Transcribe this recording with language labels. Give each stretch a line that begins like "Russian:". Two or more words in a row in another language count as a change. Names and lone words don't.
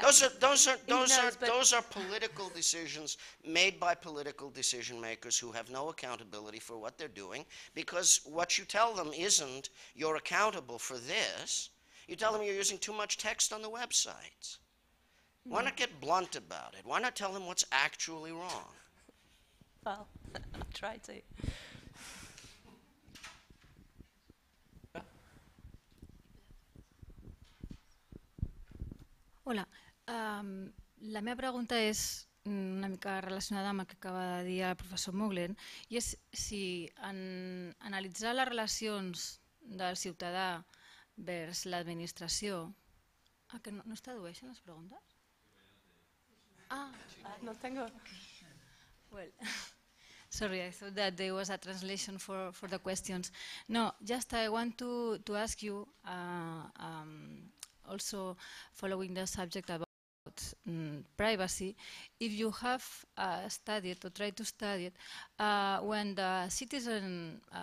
English: Those are political decisions made by political decision makers who have no accountability for what they're doing, because what you tell them isn't you're accountable for this. You tell them you're using too much text on the websites. Why not get blunt about it? Why not tell them what's actually wrong? Well, I'll try to.
Catalan: Hola, la meva pregunta és una mica relacionada amb el que acaba de dir el professor Moglen, i és si en analitzar les relacions del ciutadà vers l'administració... que no es tradueixen les preguntes?
Spanish: No tengo...
English: Well, sorry, I thought that there was a translation for the questions. No, just I want to ask you, also following the subject about privacy, if you have studied or tried to study it, when the citizen